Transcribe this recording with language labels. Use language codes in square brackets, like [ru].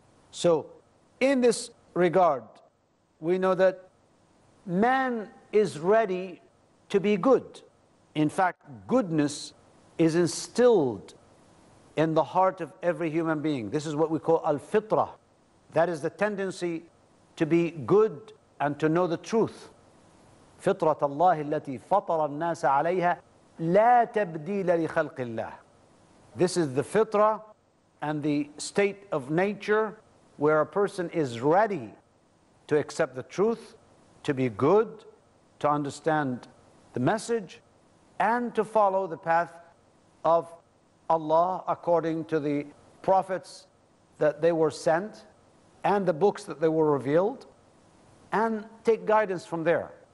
[en] So in this regard, we know that man is ready to be good. In fact, goodness is instilled in the heart of every human being. This is what we call al-fitrah. That is the tendency to be good and to know the truth. [ar] فطرة الله التي فطر الناس عليها لا تبديل لخلق الله. [en] This is the fitrah and the state of nature where a person is ready to accept the truth, to be good, to understand the message, and to follow the path of Allah according to the prophets that they were sent and the books that they were revealed, and take guidance from there.